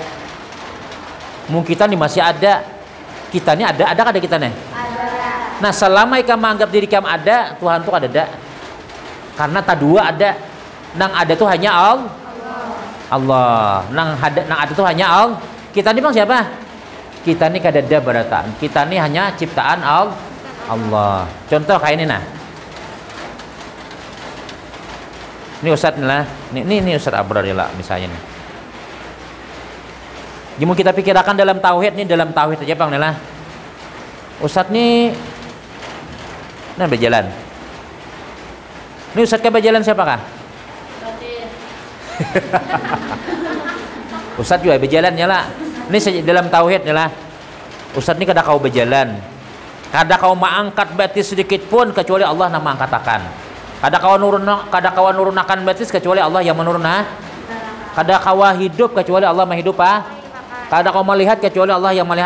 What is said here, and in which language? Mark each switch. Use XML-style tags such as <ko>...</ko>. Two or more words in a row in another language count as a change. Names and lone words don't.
<bjn>Mungkin kita nih masih ada. Kita nih ada kada kita nih? Ada. Nah, selama ikam menganggap diri ikam ada, Tuhan tu kada ada. Karena tak dua ada. Nang ada tu hanya Allah. Nang ada tu hanya Allah. Kita ni bang siapa? Kita ni kada ada berataan. Kita ni hanya ciptaan Allah. Contoh kayak ini nah. Ini Ustadz nih lah. Ini Ustadz Abrar ya lah misalnya nih. Gimana kita pikirkan dalam tauhid nih, dalam tauhid aja Bang Nela. Ustadz nih berjalan. Ini Ustadz ke berjalan siapakah? Ustadz juga berjalan ya lah. Ini dalam tauhid ya lah. Ustadz ini kada kau berjalan. Kada kau mengangkat batis sedikit pun kecuali Allah yang mengangkatakan. Kada kau nurunakan batis kecuali Allah yang menurunah. Kada kau hidup kecuali Allah menghidup. Kada kau melihat kecuali Allah yang melihat.</bjn>